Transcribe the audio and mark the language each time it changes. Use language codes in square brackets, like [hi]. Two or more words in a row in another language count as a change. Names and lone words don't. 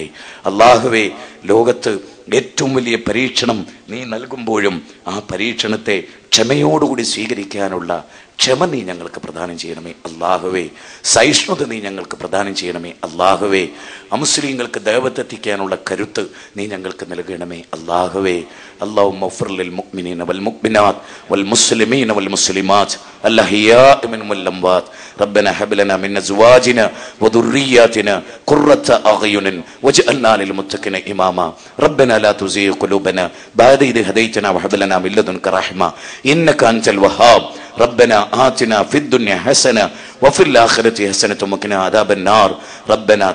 [ml] അള്ളാഹുവേ, ലോകത്ത് ഏറ്റവും വലിയ പരീക്ഷണം നീ നൽകുമ്പോഴും ആ പരീക്ഷണത്തെ ക്ഷമയോടുകൂടി സ്വീകരിക്കാനുള്ള ക്ഷമ നീ ഞങ്ങൾക്ക് പ്രദാനം ചെയ്യണമേ. അള്ളാഹുവേ, സഹിഷ്ണുത നീ ഞങ്ങൾക്ക് പ്രദാനം ചെയ്യണമേ. അള്ളാഹുവേ, അമുസ്ലിങ്ങൾക്ക് ദഅവത്തെത്തിക്കാനുള്ള കരുത്ത് നീ ഞങ്ങൾക്ക് നൽകണമേ. അള്ളാഹുവേ, [ar] اللهم اغفر للمؤمنين والمؤمنات والمسلمين والمسلمات الأحياء منهم والأموات ربنا هب لنا من أزواجنا وذرياتنا قرة أعين واجعلنا للمتقين إماما ربنا لا تزغ قلوبنا بعد إذ هديتنا وهب لنا من لدنك رحمة إنك أنت الوهاب ربنا آتنا في الدنيا حسنة وفي الآخرة حسنة وقنا عذاب النار ربنا